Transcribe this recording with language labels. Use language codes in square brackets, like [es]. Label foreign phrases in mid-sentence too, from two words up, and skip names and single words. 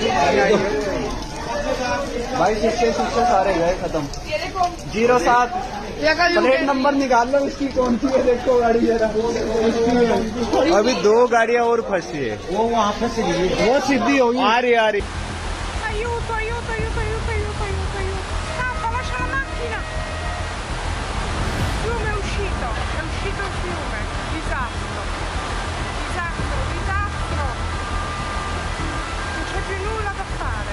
[hi] भाई 6 सारे गए खत्म 07 प्लेट नंबर निकाल लो इसकी कौन सी है, देखो गाड़ी जरा। अभी 2 गाड़ियां और फंसी है, वो वहाँ पे वो सीधी होगी। आ रही [it] Aiuto, aiuto, aiuto, aiuto, aiuto, aiuto, aiuto. Scappa, lascia la macchina. Il fiume è uscito il fiume. Disastro. Disastro, disastro. Non c'è più nulla da fare.